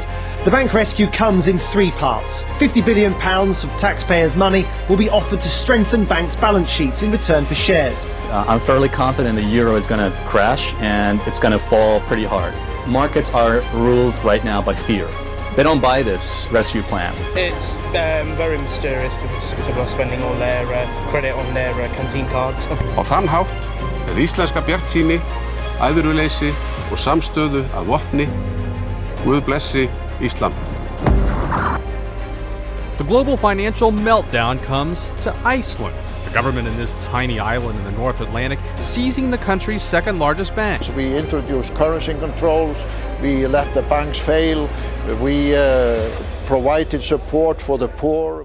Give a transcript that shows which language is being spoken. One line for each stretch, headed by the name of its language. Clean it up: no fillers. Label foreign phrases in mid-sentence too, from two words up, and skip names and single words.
English: The bank rescue comes in three parts. £50 billion of taxpayers' money will be offered to strengthen banks' balance sheets in return for shares. I'm fairly confident the euro is going to crash and it's going to fall pretty hard. Markets are ruled right now by fear. They don't buy this rescue plan. It's very mysterious just people are spending all their credit on their canteen cards.
Icelandic: Á þann hátt með íslenska bjartsýni, æðruleysi og samstöðu að vopni, Guð blessi Ísland.
English: The global financial meltdown comes to Iceland. The government in this tiny island in the North Atlantic seizing the country's second largest bank. We introduced currency controls, we let the banks fail, we provided support for the poor.